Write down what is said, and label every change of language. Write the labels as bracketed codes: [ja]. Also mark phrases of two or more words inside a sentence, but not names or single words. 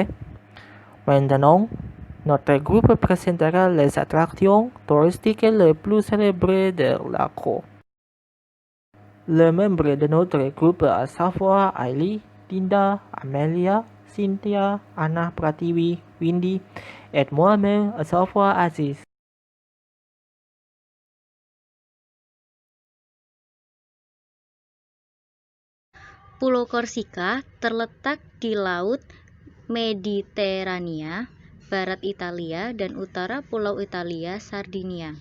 [fr] Maintenant, notre groupe présentera les attractions touristiques les plus célèbres de la Croix. Les membres de notre groupe, à savoir Ailey, Linda, Amelia, Cynthia, Anna, Prativi, Windy, et moi-même, à savoir Aziz. [id] Pulau Korsika terletak di Laut Mediterania, barat Italia, dan utara Pulau Italia, Sardinia.